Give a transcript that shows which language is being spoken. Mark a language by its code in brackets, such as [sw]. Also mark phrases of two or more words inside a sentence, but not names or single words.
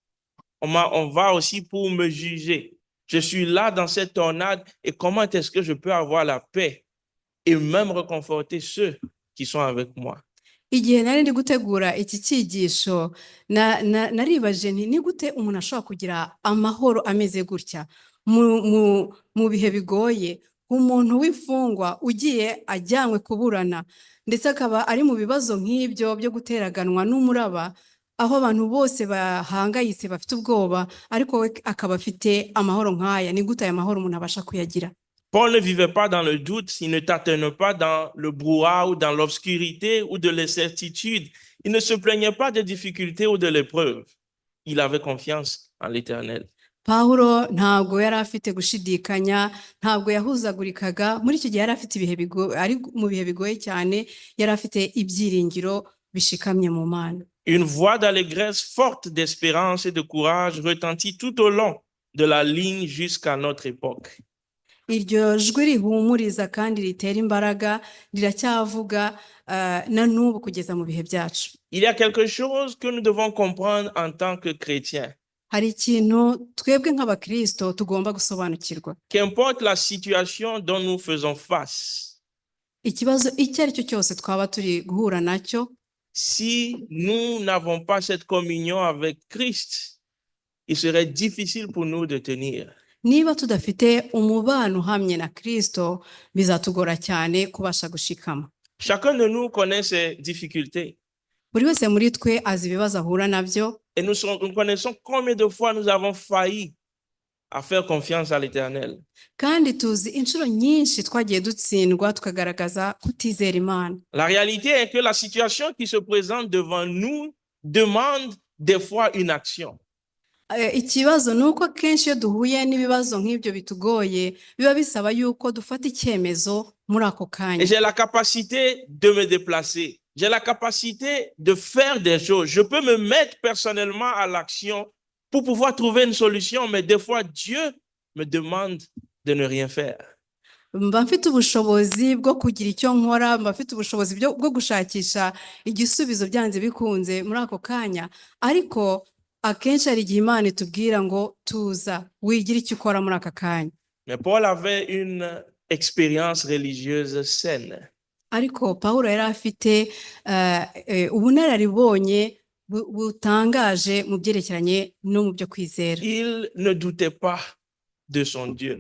[fr] On va aussi pour me juger. Je suis là dans cette tornade et comment est-ce que je peux avoir la paix et même réconforter ceux qui sont avec moi? [rw] Igihe nari ndi gutegura iki cyigisho naribaje nti ni gute umuntu ashobora kugira amahoro ameze gutya mu bihe bigoye, umuntu w'imfungwa ugiye ajyanywe kuburana ndetse akaba ari mu bibazo nk'ibyo byo guteraganwa n'umuraba aho abantu bose bahangayitse bafite ubwoba ariko we akaba afite amahoro nk'aya. Ni gute aya mahoro umuntu abasha kuyagira? [fr] Paul ne vivait pas dans le doute, il ne tâtonnait pas dans le brouhaha ou dans l'obscurité ou de l'incertitude. Il ne se plaignait pas des difficultés ou de l'épreuve. Il avait confiance en l'Éternel. [rw] Pawulo ntabwo yari afite gushidikanya, ntabwo yahuzagurikaga. Muri icyo gihe yari afite ari mu bihe bigoye cyane, yari afite ibyiringiro bishikamye mu Mana. [fr] Une voix d'allégresse forte d'espérance et de courage retentit tout au long de la ligne jusqu'à notre époque. [rw] Iryo jwi rihumuriza kandi ritera imbaraga riracyavuga na n'ubu kugeza mu bihe byacu. [fr] Il y a quelque chose que nous devons comprendre en tant que chrétiens. [rw] Hari ikintu twebwe nk'abakristo tugomba gusobanukirwa. [fr] Qu'importe la situation dont nous faisons face, [rw] Ikibazo icyo ari cyo cyose twaba turi guhura nacyo, [fr] si nous n'avons pas cette communion avec Christ, il serait difficile pour nous de tenir. [rw] niba tudafite umubano uhamye na Kristo, bizatugora cyane kubasha gushikama. [fr] Chacun de nous connaît ses difficultés. [rw] Buri wese muri twe azi ibibazo ahura nabyo, [fr] Et nous connaissons combien de fois nous avons failli à faire confiance à l'Éternel. [rw] kandi tuzi inshuro nyinshi twagiye dutsindwa tukagaragaza kutizera Imana. [fr] La réalité est que la situation qui se présente devant nous demande des fois une action. [rw] Ikibazo ni uko kenshi iyo duhuye n'ibibazo nk'ibyo bitugoye, biba bisaba yuko dufata icyemezo muri ako [fr] Et [rw] kanya. [fr] j'ai la capacité de me déplacer. J'ai la capacité de faire des choses. Je peux me mettre personnellement à l'action pour pouvoir trouver une solution, mais des fois, Dieu me demande de ne rien faire. [rw] Mba mfite ubushobozi bwo kugira icyo nkora, mba mfite ubushobozi bwo gushakisha igisubizo byanze bikunze muri ako kanya, ariko akenshi hari igihe Imana itubwira ngo tuza wigira icyo ukora muri aka kanya. [fr] Mais Paul avait une expérience religieuse saine. [rw] Ariko Pawulo yari afite ubunararibonye butangaje mu byerekeranye no mu byo kwizera. [fr] Il ne doutait pas de son Dieu.